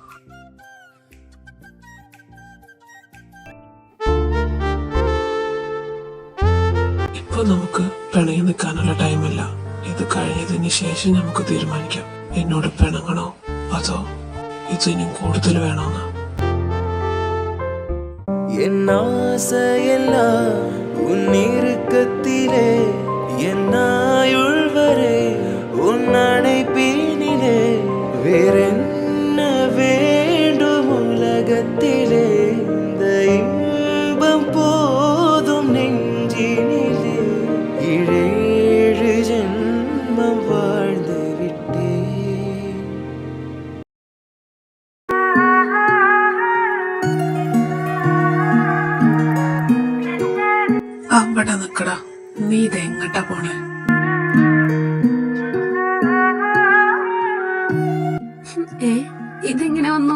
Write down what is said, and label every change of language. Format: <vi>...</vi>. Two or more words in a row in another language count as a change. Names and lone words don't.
<ml>ഇപ്പൊ നമുക്ക് പിണങ്ങി നിൽക്കാനുള്ള ടൈമല്ല. ഇത് കഴിഞ്ഞതിന് ശേഷം നമുക്ക് തീരുമാനിക്കാം, എന്നോട് പിണങ്ങണോ അതോ ഇതിനും കൂടുതൽ വേണോന്ന്.</ml> <ta>என் ஆசையெல்லாம் உன் இறுக்கத்திலே, என் ஆயுள் வரை உன் அணைப்பினிலே. வேறென்ன வேண்டும் உலகத்திலே, இந்த இன்பம் போதும் நெஞ்சினிலே. ஏழு ஜென்மம் வாழ்ந்து விட்டேன்.</ta> <ml>അവിടെ നിക്കടാ, നീ ഇതെങ്ങട്ടാ പോണേ? ഇതെങ്ങനെ വന്നു?</ml>